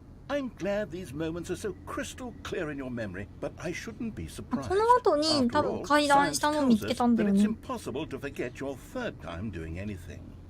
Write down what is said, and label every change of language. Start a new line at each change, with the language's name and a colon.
English: I'm glad these moments are so crystal clear in your memory, but I shouldn't be surprised.
Japanese: この後に多分階段下の見つけたんだよね。
English: It's impossible to forget your third time doing anything.